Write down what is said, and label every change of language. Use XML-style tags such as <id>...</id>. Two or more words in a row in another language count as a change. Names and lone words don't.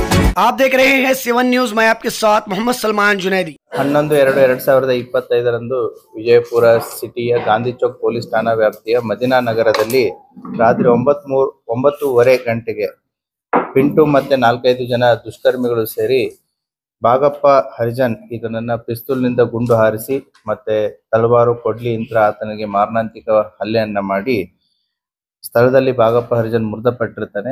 <hi>आप देख रहे हैं सेवन न्यूज। मैं आपके साथ मोहम्मद सलमान जुनैदी।</hi> <kn>11/2/2025 ವಿಜಯಪುರ ಸಿಟಿಯ ಗಾಂಧಿ ಚೌಕ್ ಪೊಲೀಸ್ ಠಾಣಾ ವ್ಯಾಪ್ತಿಯ ಮದಿನಾ ನಗರದಲ್ಲಿ ರಾತ್ರಿ 9:30 ಗಂಟೆಗೆ ಪಿಂಟು ಮತ್ತೆ 4-5 ಜನ ದುಷ್ಕರ್ಮಿಗಳು ಸೇರಿ ಬಾಗಪ್ಪ ಹರಿಜನ್ ಇದನ್ನ ಪಿಸ್ತೂಲ್ನಿಂದ ಗುಂಡು ಹಾರಿಸಿ ಮತ್ತೆ ತಲವಾರು ಕೊಡ್ಲಿ ಯಂತ್ರ ಆತನಿಗೆ ಮಾರಣಾಂತಿಕ ಹಲ್ಲೆಯನ್ನ ಮಾಡಿ ಸ್ಥಳದಲ್ಲಿ ಬಾಗಪ್ಪ ಹರಿಜನ್ ಮೃತಪಟ್ಟಿರ್ತಾನೆ.</kn>